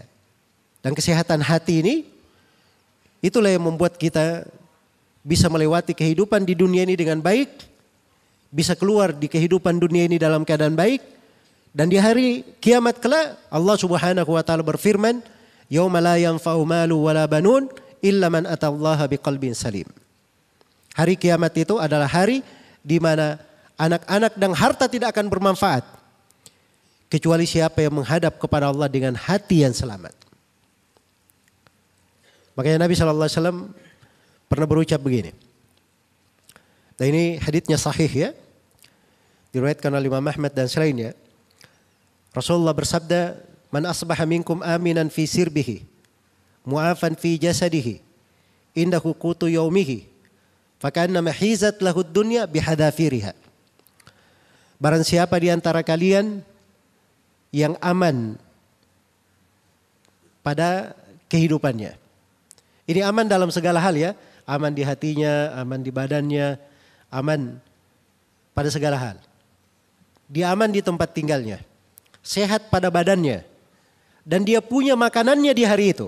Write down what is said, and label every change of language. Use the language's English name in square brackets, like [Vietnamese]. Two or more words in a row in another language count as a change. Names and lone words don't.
[Indonesian] Dan kesehatan hati ini itulah yang membuat kita bisa melewati kehidupan di dunia ini dengan baik, bisa keluar di kehidupan dunia ini dalam keadaan baik, dan di hari kiamat kelak Allah [Arabic] سبحانه وتعالى [Indonesian] berfirman, [Arabic] "يوم لا ينفع مال ولا بنون إلا من أتى الله بقلب سليم." [Indonesian] Hari kiamat itu adalah hari di mana anak-anak dan harta tidak akan bermanfaat kecuali siapa yang menghadap kepada Allah dengan hati yang selamat. Makanya Nabi SAW pernah berucap begini. Dan ini haditsnya sahih ya. Diriwayatkan oleh Imam Ahmad dan selainnya. Rasulullah bersabda, [Arabic] "من أصبح منكم آمنا في سربه معافى في جسده عنده قوت يومه فكأنما حيزت له الدنيا بحذافيرها." [Indonesian] Barang siapa di antara kalian yang aman pada kehidupannya. Ini aman dalam segala hal ya. Aman di hatinya, aman di badannya, aman pada segala hal. Dia aman di tempat tinggalnya, sehat pada badannya, dan dia punya makanannya di hari itu.